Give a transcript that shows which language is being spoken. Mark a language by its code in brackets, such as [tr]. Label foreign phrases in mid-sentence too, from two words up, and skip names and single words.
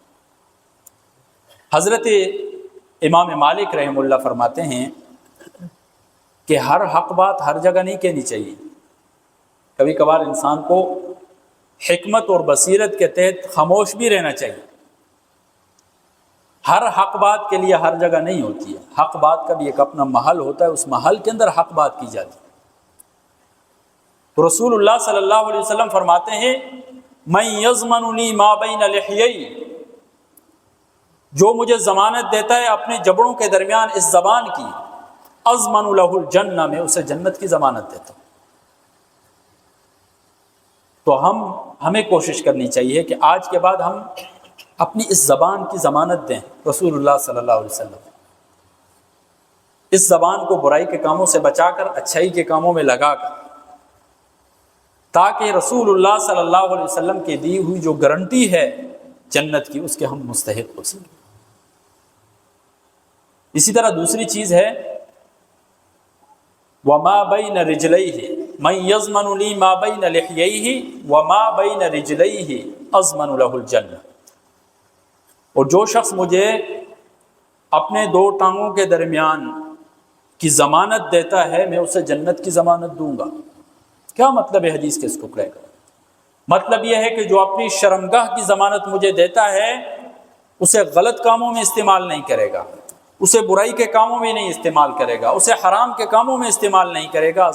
[ur] حضرت امام مالک رحمہ اللہ فرماتے ہیں کہ ہر حق بات ہر جگہ نہیں کہنی چاہیے، کبھی کبھار انسان کو حکمت اور بصیرت کے تحت خاموش بھی رہنا چاہیے۔ ہر حق بات کے لیے ہر جگہ نہیں ہوتی ہے، حق بات کا بھی ایک اپنا محل ہوتا ہے، اس محل کے اندر حق بات کی جاتی ہے۔ تو رسول اللہ [ar] صلی اللہ علیہ وسلم [ur] فرماتے ہیں [ar] من یضمننی ما بین لحیی، [ur] جو مجھے ضمانت دیتا ہے اپنے جبڑوں کے درمیان اس زبان کی، [ar] اضمن لہ الجنہ، [ur] میں اسے جنت کی ضمانت دیتا ہوں۔ تو ہمیں کوشش کرنی چاہیے کہ آج کے بعد ہم اپنی اس زبان کی ضمانت دیں رسول اللہ [ar] صلی اللہ علیہ وسلم، [ur] اس زبان کو برائی کے کاموں سے بچا کر اچھائی کے کاموں میں لگا کر، تاکہ رسول اللہ [ar] صلی اللہ علیہ وسلم [ur] کی دی ہوئی جو گارنٹی ہے جنت کی، اس کے ہم مستحق ہو سکیں۔ اسی طرح دوسری چیز ہے [ar] وَمَا بَيْنَ رِجْلَيْهِ مَنْ يَضْمَنُ لِي مَا بَيْنَ لِحْيَيْهِ وَمَا بَيْنَ رِجْلَيْهِ أَضْمَنُ لَهُ الْجَنَّةَ، [ur] اور جو شخص مجھے اپنے دو ٹانگوں کے درمیان کی ضمانت دیتا ہے میں اسے جنت کی ضمانت دوں گا۔ کیا مطلب ہے حدیث کے اس ٹکڑے کا؟ مطلب یہ ہے کہ جو اپنی شرمگاہ کی ضمانت مجھے دیتا ہے اسے غلط کاموں میں استعمال نہیں کرے گا، اسے برائی کے کاموں میں نہیں استعمال کرے گا، اسے حرام کے کاموں میں استعمال نہیں کرے گا۔